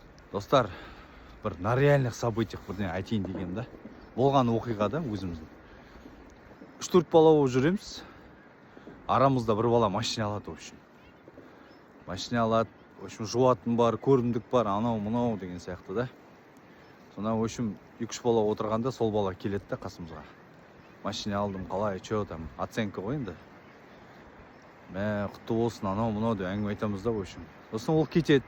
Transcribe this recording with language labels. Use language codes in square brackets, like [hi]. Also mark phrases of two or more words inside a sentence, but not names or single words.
[kk] Достар, бір [ru] на реальных событиях [kk] бірден айтайын деген да. Болған оқиғада өзіміздің. 3-4 бала болып жүреміз. Арамызда бір бала машина алады, [ru] в общем. [kk] Машина алады, [ru] в общем, [kk] жуатын бар, көрімдік бар, анау-мынау деген сияқты да. Сонда, [ru] в общем, [kk] 2-3 бала отырғанда сол бала келеді да қасымызға. Машина алдым, қалай, [ru] чё там, [kk] оценка ғой енді. Мә, құтты болсын, анау-мынау деп әңгіме айтамыз да, [ru] в общем. [kk] Сосын ол кетеді.